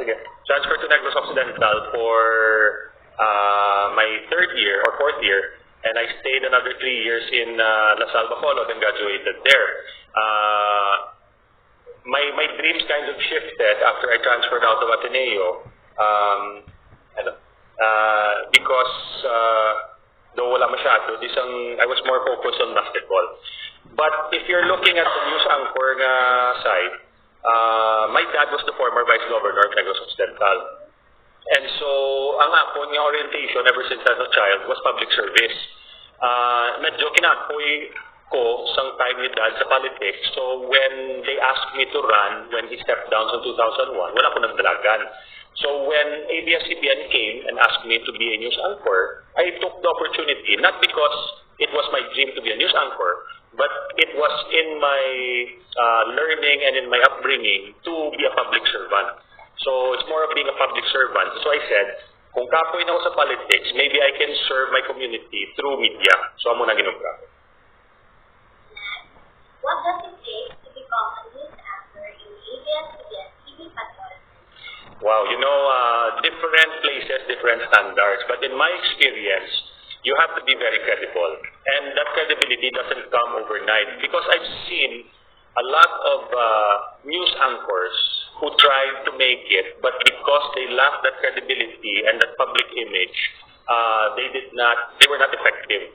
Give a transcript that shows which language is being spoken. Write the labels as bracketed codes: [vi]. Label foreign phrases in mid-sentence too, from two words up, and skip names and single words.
[en] Transferred to Negros Occidental for my third year or fourth year. And I stayed another 3 years in La Salle, Bacolod and graduated there. My dreams kind of shifted after I transferred out of Ateneo because though [hil] wala masyado, [en] I was more focused on basketball. But if you're looking at the news anchor side, my dad was the former vice governor of Negros Occidental. And so, [hil] ang akong [en] orientation ever since I was a child was public service. [hil] Medyo kinapoy ko sang time ni dad sa politics. [en] So when they asked me to run, when he stepped down in 2001, [hil] wala ko nagdalagan. [en] So when ABS-CBN came and asked me to be a news anchor, I took the opportunity, not because it was my dream to be a news anchor, but it was in my learning and in my upbringing to be a public servant. So it's more of being a public servant. So I said, [hil] kung kapoy na ako sa politics, [en] maybe I can serve my community through media. [hil] So amo na ginugra. [en] What does it take to become a news anchor in ABS-CBN TV Bacolod? Wow, different places, different standards. But in my experience, you have to be very credible. And that credibility doesn't come overnight. Because I've seen a lot of news anchors who tried to make it, but because they lacked that credibility and that public image, they were not effective.